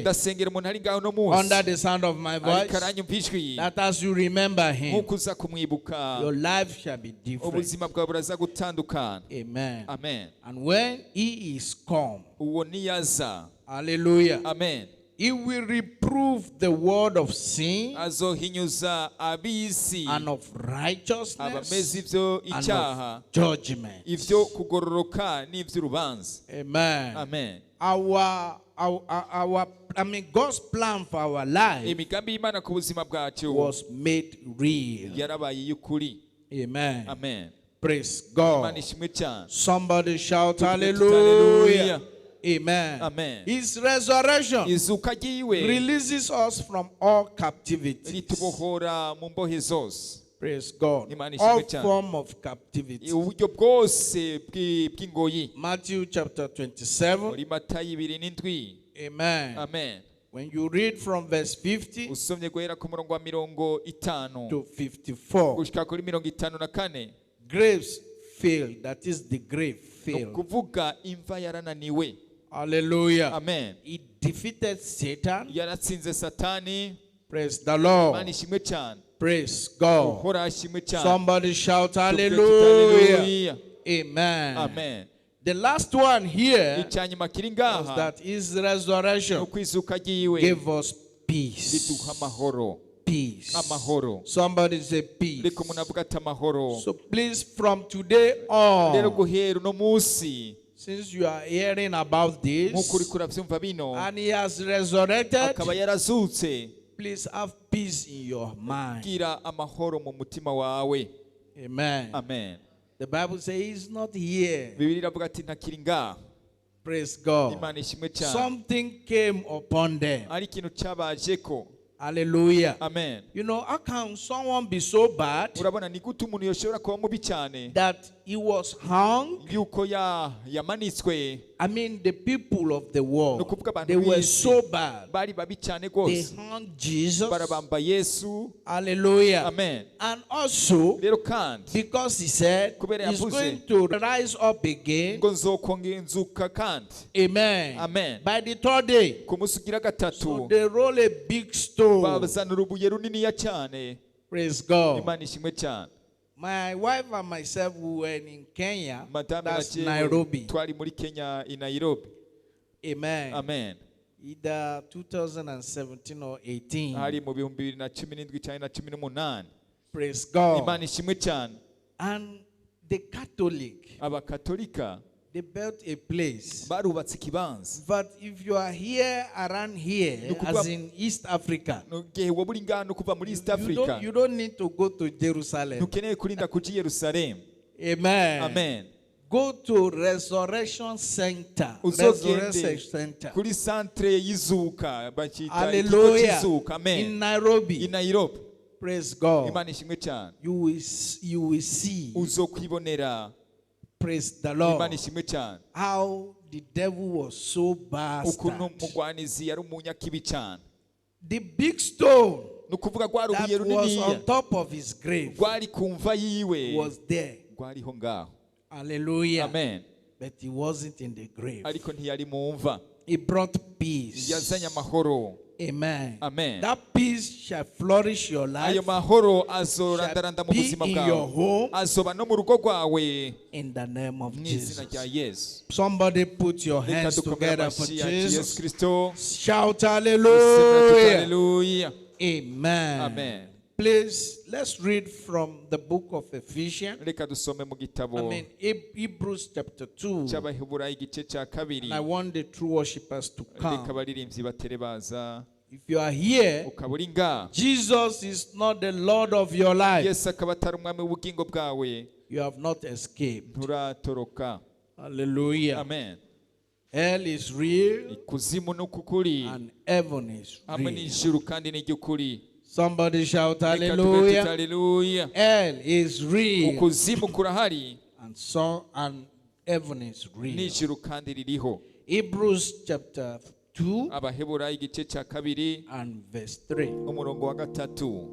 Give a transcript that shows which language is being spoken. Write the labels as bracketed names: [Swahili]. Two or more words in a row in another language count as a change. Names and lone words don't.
[Kinyarwanda] ndasengera umuntu ari ngaho no munsi [English] under the sound of my voice [Kinyarwanda] ariko aranyumva ijwi [English] that as you remember him, [Kinyarwanda] nk'uko uza kumwibuka [English] your life shall be different. [Kinyarwanda] ubuzima bwawe buraza gutandukana. [English] Amen. [Kinyarwanda] Amen. [English] And when he is come, [Kinyarwanda] uwo niyaza. [English] hallelujah, [Kinyarwanda] Amen. [English] he will reprove the word of sin [Rundi] azohinyuza ab'isi [English] and of righteousness [Rundi] abameze ivyo [English] and [Kinyarwanda] icyaha [English] of judgment. [Rundi] ivyo kugororoka n'ivy'urubanza. [English] Amen. [Kinyarwanda] Amen. [English] God's plan for our life [Kinyarwanda] imigambi y'Imana ku buzima bwacu [English] was made real. [Kinyarwanda] yarabaye y'ukuri. [English] Amen. [Kinyarwanda] Amen. [English] Praise [Kinyarwanda] Imana [English] God. [Kinyarwanda] ishimwe cyane. [English] Somebody shout [Kinyarwanda] Tuvuge [English] hallelujah. [Kinyarwanda] tutaleluya. [English] Amen. [Kinyarwanda] Amen. [English] His resurrection [Kinyarwanda] izuka ryiwe [English] releases us from all captivity. [Kinyarwanda] ritubohora mu mbohe zose. [English] Praise God. [Kinyarwanda] Imana ishimwe [English] All [Kinyarwanda] cyane. [English] form of captivity. [Kinyarwanda] uburyo bwose bw'ingoyi. [English] Matthew chapter 27. [Kinyarwanda] muri Matayo 2:7. [English] Amen. [Kinyarwanda] Amen. [English] When you read from verse 50 [Kinyarwanda] usomye guhera ku murongo wa 50 [English] to 54, [Kinyarwanda] gushika kuri 54, [English] graves failed. That is, the grave [Kinyarwanda] ni [English] failed. [Kinyarwanda] ukuvuga imva yarananiwe. [English] Hallelujah. [Kinyarwanda] Amen. [English] He defeated Satan. [Kinyarwanda] Yaratsinze Satani. [English] Praise the Lord. [Kinyarwanda] Imana ishimwe cyane. [English] Praise God. [Kinyarwanda] Uhora ashimwe cyane. [English] Somebody shout [Kinyarwanda] Tuvuge tuti [English] hallelujah. [Kinyarwanda] hallelujah. [English] Amen. [Kinyarwanda] Amen. [English] The last one here [Kinyarwanda] Icyanyuma kiri [English] was [Kinyarwanda] ngaha [English] that his resurrection [Kinyarwanda] ukwizuka ryiwe [English] gave us peace. [Kinyarwanda] riduha amahoro. [English] Peace. [Kinyarwanda] Amahoro. [English] Somebody say peace. [Kinyarwanda] Reka umuntu avuga ati amahoro. [English] So please, from today [Kinyarwanda] Rero [English] on, [Kinyarwanda] guhera uno munsi [English] since you are hearing about this [Kinyarwanda] nk'uko uri kurabyumva bino [English] and he has resurrected, [Kinyarwanda] akaba yarazutse, [English] please have peace in your mind. [Kinyarwanda] gira amahoro mu mutima wawe. [English] Amen. [Kinyarwanda] Amen. [English] The Bible says he's not here. [Kinyarwanda] Bibiliya iravuga ati ntakiri ngaha. [English] Praise God. [Kinyarwanda] Imana ishimwe cyane. [English] Something came upon them. [Kinyarwanda] Ari ikintu cyabajeko. [English] Hallelujah. [Kinyarwanda] Amen. [English] You know, how can someone be so bad [Kinyarwanda] Urabona ni gute umuntu yoshobora kuba mubi cyane [English] that he was hung? [Kinyarwanda] yuko yamanitswe. [English] I mean, the people of the world, [Kinyarwanda] Nukuvuga abantu [English] they were [Kinyarwanda] b'isi [English] so bad. [Kinyarwanda] bari babi cyane [English] They [Kinyarwanda] rwose. [English] hung Jesus. [Kinyarwanda] Barabamba Yesu. [English] Hallelujah. [Kinyarwanda] Amen. [English] And also, [Kinyarwanda] Rero kandi [English] because he said [Kinyarwanda] Kubera [English] he's [Kinyarwanda] yavuze [English] going to rise up again. [Kinyarwanda] ngo nzokongera kandi. [English] Amen. [Kinyarwanda] Amen. [English] By the third day. [Kinyarwanda] Ku munsi ugira [English] So [Kinyarwanda] gatatu [English] they roll a big stone. [Kinyarwanda] bazana urubuye runiniya cyane. [English] Praise God. [Kinyarwanda] Imana ishimwe cyane. [English] My wife and myself, we were in Kenya. [Kinyarwanda] Madame [English] That's [Kinyarwanda] na jewe [English] Nairobi. [Kinyarwanda] twari muri Kenya i Nairobi. [English] Amen. [Kinyarwanda] Amen. [English] Either 2017 or 18. [Kinyarwanda] Hari mu 2017 cyangwa 2018. [English] Praise God. [Kinyarwanda] Imana ishimwe cyane. [English] And the Catholic, [Kinyarwanda] Abakatolika [English] they built a place. [Kinyarwanda] barubatse ikibanza. [English] But if you are here, around here, [Kinyarwanda] Nukuvuga- [English] as in East Africa, [Kinyarwanda] Ngiye waba uri ngaha no kuva muri East Africa. [English] you don't need to go to Jerusalem. [Kinyarwanda] Ntukeneye kurinda kuja i Yerusalemu. [English] Amen. [Kinyarwanda] Amen. [English] Go to Resurrection Center. [Kinyarwanda] Uzogende [English] Resurrection Center. [Kinyarwanda] kuri centre y'izuka bakita ikigo [English] Hallelujah. [Kinyarwanda] cy'izuka. [English] In Amen. I Nairobi. [Kinyarwanda] Nairobi. [English] Praise God. [Kinyarwanda] Imana ishimwe cyane. [English] You will see. [Kinyarwanda] Uzokwibonera. [English] Praise the [Kinyarwanda] Imana [English] Lord. [Kinyarwanda] ishimwe cyane. [English] How the devil was so [Kinyarwanda] Ukuntu [English] bastard. [Kinyarwanda] umugwanizi yari umunyakibi cyane. [English] The big stone [Kinyarwanda] Ni ukuvuga rwa rubuye [English] that was [Kinyarwanda] runiniya [English] on top of his grave [Kinyarwanda] rwari ku mva yiwe [English] was there. [Kinyarwanda] rwariho ngaho. [English] Hallelujah. [Kinyarwanda] Amen. [English] But he wasn't in the grave. [Kinyarwanda] Ariko ntiyari mu mva. [English] He brought peace. [Kinyarwanda] Yazanye amahoro. [English] Amen. [Kinyarwanda] Amen. [English] That peace shall flourish your life. [Kinyarwanda] Ayo mahoro azorandaranda mu [English] Shall be [Kinyarwanda] buzima [English] in your [Kinyarwanda] bwawe. [English] home. [Kinyarwanda] Azoba no mu rugo rwawe [English] In the name of [Kinyarwanda] mu [English] Jesus. [Kinyarwanda] izina rya Yesu. [English] Somebody put your [Kinyarwanda] Reka [English] hands [Kinyarwanda] dukomere [English] together for [Kinyarwanda] amashyi yacu Yesu [English] Jesus. [Kinyarwanda] Kristo. [English] Shout [Kinyarwanda] Dusemera tuti [English] hallelujah. [Kinyarwanda] haleluya. [English] Amen. [Kinyarwanda] Amen. [English] Please, let's read from the book of Ephesians. [Kinyarwanda] Reka dusome mu [English] I [Kinyarwanda] gitabo [English] mean, Hebrews chapter 2. [Kinyarwanda] cy'Abaheburayo igice cya kabiri. [English] And I want the true worshippers to [Kinyarwanda] Reka [English] come. [Kinyarwanda] abaririmbyi batere baza. [English] If you are here, [Kinyarwanda] Ukaba uri ngaha. [English] Jesus is not the Lord of your life. [Kinyarwanda] Yesu akaba atari umwami w'ubugingo bwawe. [English] You have not escaped. [Kinyarwanda] Nturatoroka. [English] Hallelujah. [Kinyarwanda] Amen. [English] Hell is real [Kinyarwanda] Ikuzimu ni ukukuri. [English] and heaven is [Kinyarwanda] Hamwe [English] real. [Kinyarwanda] n'ijuru kandi ni iry'ukuri. [English] Somebody shout [Kinyarwanda] Reka tuvuge tuti [English] hallelujah. [Kinyarwanda] haleluya. [English] Hell is real [Kinyarwanda] Ukuzimu kurahari. [English] and heaven is real. [Kinyarwanda] N'ijuru kandi ririho. [English] Hebrews chapter 2 [Kinyarwanda] Abaheburayo igice cya kabiri [English] and verse 3. [Kinyarwanda] umurongo wa gatatu.